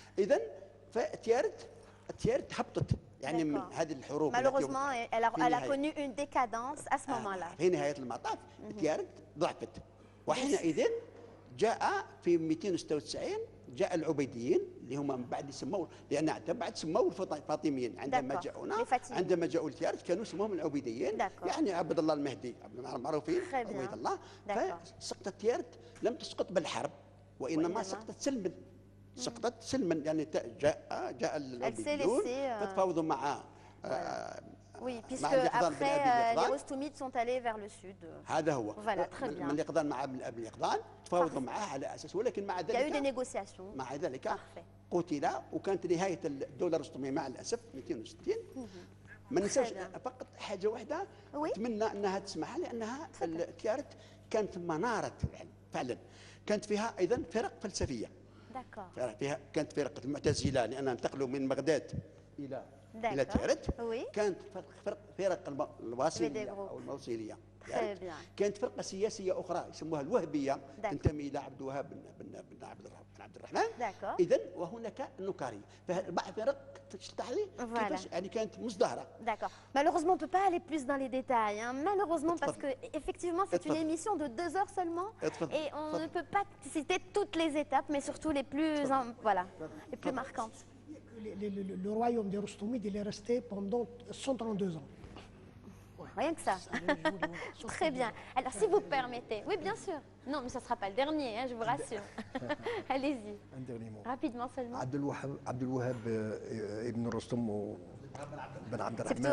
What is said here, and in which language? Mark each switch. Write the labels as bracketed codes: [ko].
[ar] اذا فتيارت هبطت يعني من هذه الحروب. [fr] Malheureusement, elle a connu une décadence à ce moment-là. [ar] في نهايه المطاف تيارت ضعفت، وحينئذ جاء في 296 جاء العبيديين اللي هم من بعد سموا، لان بعد سموا الفاطميين عندما جاءوا لتيارت كانوا سموهم العبيديين. يعني عبد الله المهدي معروفين عبيد الله. فسقطت تيارت لم تسقط بالحرب وانما سقطت سلما. يعني جاء العبيديون فتفاوضوا مع [fr] Oui, puisque après les Rostomides sont allés vers le sud. [ar] هذا هو. [fr] Voilà, très bien. [ar] من يقظان مع ابن يقظان تفاوضوا معه على اساس، ولكن مع ذلك [fr] il y a eu des négociations. [ar] مع ذلك قتل، وكانت نهايه الدوله الرستميه مع الاسف 260. ما ننساوش فقط حاجه واحده اتمنى انها تسمعها، لانها تيارت كانت مناره فعلا. كانت فيها ايضا فرق فلسفيه. فيها كانت فرق المعتزله لانها انتقلوا من بغداد الى تيارت. كانت فرق الواصليه او الموصليه. كانت فرقه سياسيه اخرى يسموها الوهبيه تنتمي الى عبد الوهاب بن عبد الرحمن. اذا وهناك النكاريه، فبعض فرق تشتعلي كيفاش يعني كانت مزدهره. [fr] D'accord. Malheureusement, on ne peut pas aller plus dans les détails. Malheureusement, parce que effectivement, c'est une émission de 2 heures seulement, et on ne peut pas citer toutes les étapes, mais surtout les plus marquantes. Le royaume des Rostomides, il est resté pendant 132 ans. Rien que ça. Très bien. Alors, si vous permettez. Oui, bien sûr. Non, mais ça ne sera pas le dernier, je vous rassure. Allez-y. Un dernier mot. Rapidement seulement. [ar] عبد الوهاب ابن رستم بن عبد الرحمن.